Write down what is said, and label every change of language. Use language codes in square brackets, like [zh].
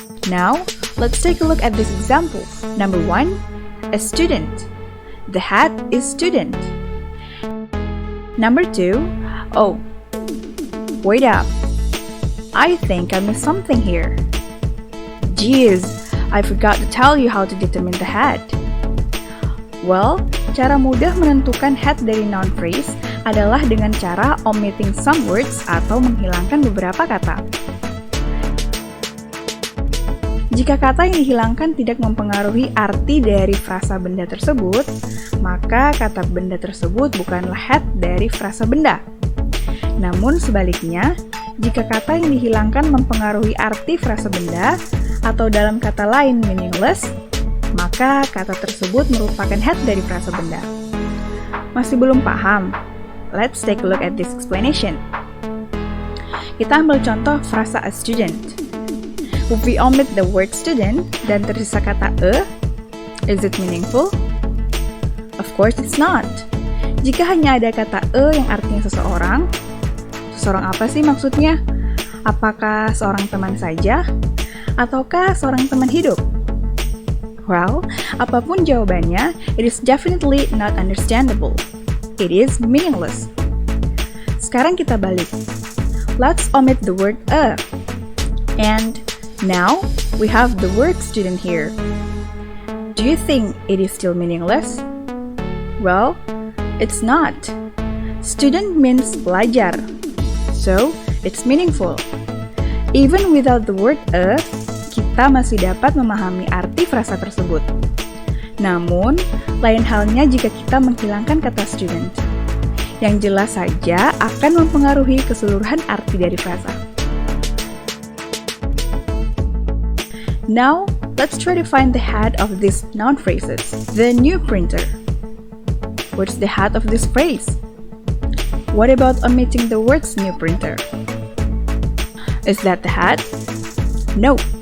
[en] Now, let's take a look at these examples. Number 1, a student. The head is student. Number 2, oh, wait up. I think I missed something here. Geez, I forgot to tell you how to determine the head. [id] Well, cara mudah menentukan head dari noun phrase adalah dengan cara [en] omitting some words [id] atau menghilangkan beberapa kata. Jika kata yang dihilangkan tidak mempengaruhi arti dari frasa benda tersebut, maka kata benda tersebut bukanlah head dari frasa benda. Namun sebaliknya, jika kata yang dihilangkan mempengaruhi arti frasa benda, atau dalam kata lain meaningless, maka kata tersebut merupakan head dari frasa benda. Masih belum paham? [en] Let's take a look at this explanation. [id] Kita ambil contoh frasa a student. [en] If we omit the word student [id] dan tersisa kata a, [en] is it meaningful? Of course it's not. [id] Jika hanya ada kata a yang artinya seseorang, seseorang apa sih maksudnya? Apakah seorang teman saja? Ataukah seorang teman hidup? [en] Well, [id] apapun jawabannya, [en] it is definitely not understandable. It is meaningless. [id] Sekarang kita balik. [en] Let's omit the word a. And now, we have the word student here. Do you think it is still meaningless? Well, it's not. Student means pelajar. So, it's meaningful. Even without the word a, [id] kita masih dapat memahami arti frasa tersebut. Namun, lain halnya jika kita menghilangkan kata student. Yang jelas saja akan mempengaruhi keseluruhan arti dari frasa. [en] Now, let's try to find the head of these noun phrases. The new printer. What's the head of this phrase? What about omitting the words new printer? Is that the head? No.